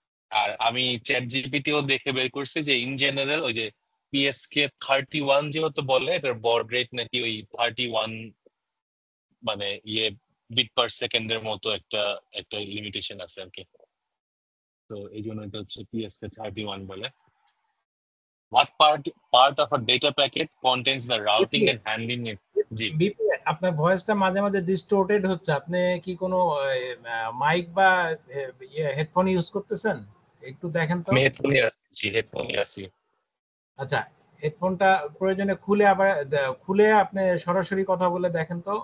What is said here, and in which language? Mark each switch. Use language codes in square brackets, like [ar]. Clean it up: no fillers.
[bn] আর আমি চ্যাট জিপিটিও দেখে বের করছি যে [en] in general [bn] ওই যে PSK31 যেহেতু বলে এটার বড রেট নাকি ওই 31 মানে বিট পার সেকেন্ডের মতো একটা একটা লিমিটেশন আছে আর কি। তো এই জন্য এটা হচ্ছে PSK31 বলে। [en] What part of a data packet contains the routing and handling it? [bn] G BP, আপনার ভয়েসটা মাঝে মাঝে ডিস্টোর্টেড হচ্ছে। আপনি কি কোনো মাইক বা হেডফোন ইউজ করতেছেন? একটু দেখেন তো। আমি হেডফোনই আসছি, হেডফোনই আসছি। আচ্ছা, হেডফোনটা প্রয়োজনে খুলে আবার খুলে আপনি সরাসরি কথা বলে দেখেন তো।